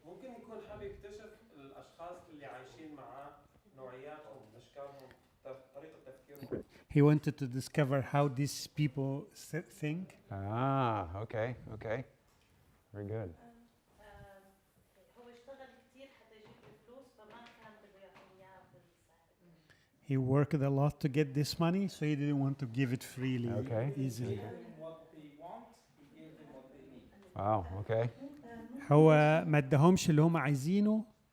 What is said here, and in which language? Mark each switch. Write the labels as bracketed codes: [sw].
[ar] ممكن يكون حابب يكتشف الأشخاص اللي عايشين معاه نوعياتهم أشكالهم طريقة تفكيرهم. [en] He wanted to discover how these people think. Okay, okay. Very good. [ar] هو اشتغل كتير حتى يجيب الفلوس فما كان بده يعطيهم اياها بالسهل. [en] He worked a lot to get this money, so he didn't want to give it freely, Okay. easily. What they want, he gave them what they need. Wow, okay. [ar] هو ما اداهمش اللي هم عايزينه،